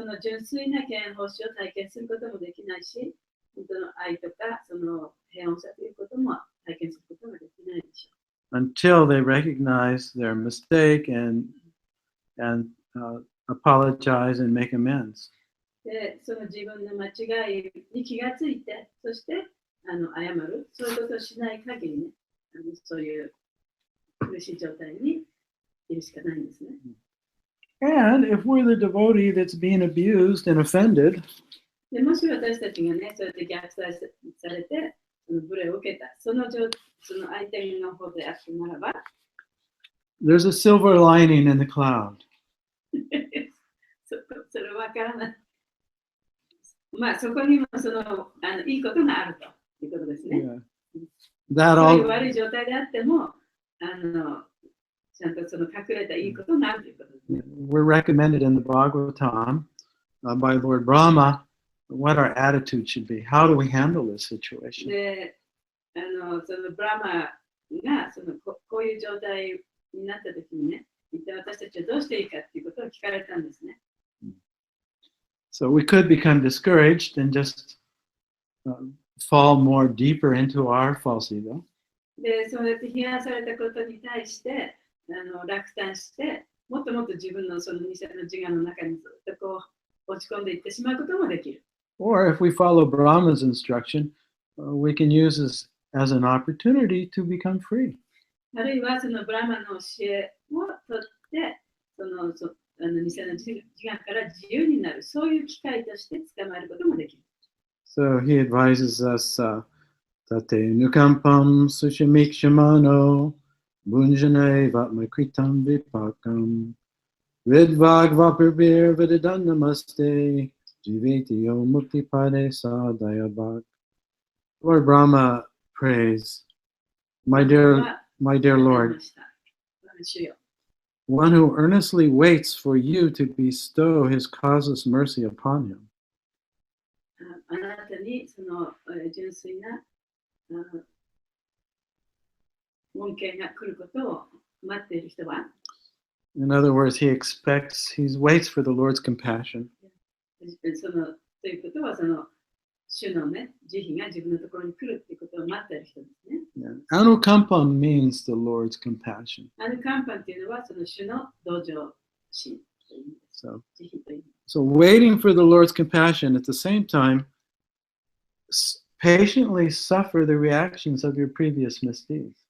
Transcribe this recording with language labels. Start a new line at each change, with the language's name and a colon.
Japanese: その純粋な権法師を体験することもできないし、本当の愛とかその平穏さということも体験することができないでしょう。
English: Until they recognize their mistake and apologize and make amends.
Japanese: で、その自分の間違いに気がついて、そして謝る、そういうことをしない限りね、そういう苦しい状態にいるしかないんですね。
English: And if we're the devotee that's being abused and offended,
Japanese: でもし私たちがね、そうやって虐待されて、無礼を受けた、その相手の方であったならば、
English: there's a silver lining in the cloud.
Japanese: それわからない。まあそこにもそのいいことがあるということですね。そういう悪い状態であっても、ちゃんとその隠れたいいことがあるということですね。
English: We're recommended in the Bhagavatam by Lord Brahma what our attitude should be. How do we handle this situation?
Japanese: で、そのブラマがこういう状態になったときにね、一体私たちはどうしていいかということを聞かれたんですね。
English: So we could become discouraged and just fall more deeper into our false ego.
Japanese: で、そうやって批判されたことに対して落胆して、もっともっと自分のその偽の自我の中にずっとこう落ち込んでいってしまうこともできる。
English: Or if we follow Brahma's instruction, we can use this as an opportunity to become free.
Japanese: あるいはそのブラマの教えをとって、偽の自我から自由になる、そういう機会として捕まえることもできる。
English: So he advises us,
Sanskrit: Tate nukampam sushamikshamano bunjane vatmakritam vipakam vidvag vapirvir vididannamaste jivitiyo muktipade sadayabhak.
English: Lord Brahma prays, my dear Lord, one who earnestly waits for you to bestow his causeless mercy upon him.
Japanese: あなたにその純粋な恩恵が来ることを待っている人は
English: In other words, he waits for the Lord's compassion.
Japanese: ということは主のね、慈悲が自分のところに来るっていうことを待っている人ですね。
English: Yeah. Anukampa means the Lord's compassion.
Japanese: アヌカンパンっていうのはその主の同情心という意味です。
English: So,
Japanese: 慈悲という意味。
English: so waiting for the Lord's compassion at the same time, patiently suffer the reactions of your previous misdeeds.